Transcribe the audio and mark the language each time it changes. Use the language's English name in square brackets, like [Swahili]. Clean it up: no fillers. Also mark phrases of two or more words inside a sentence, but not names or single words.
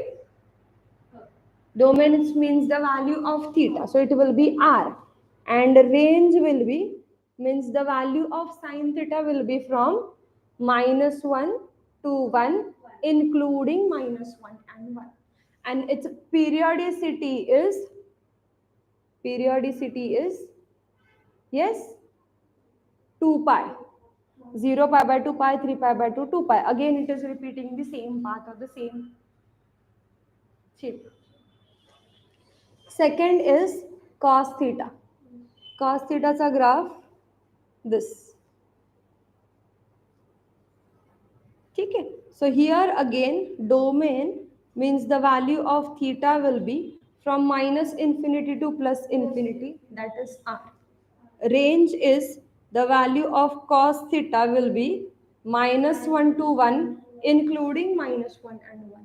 [English] Domain means the value of theta, so it will be r, and range will be, means the value of sin theta will be from -1 to 1, including -1 and 1, and its periodicity is yes 2 pi. 0 pi by 2 pi, 3 pi by 2, 2 pi. Again it is repeating the same path or the same shape. Second is cos theta. Cos theta चा graph this. [Hindi] ठीक है. [English] So here again domain means the value of theta will be from -infinity to +infinity, that is r. Range is the value of cos theta will be -1 to 1, including -1 and 1.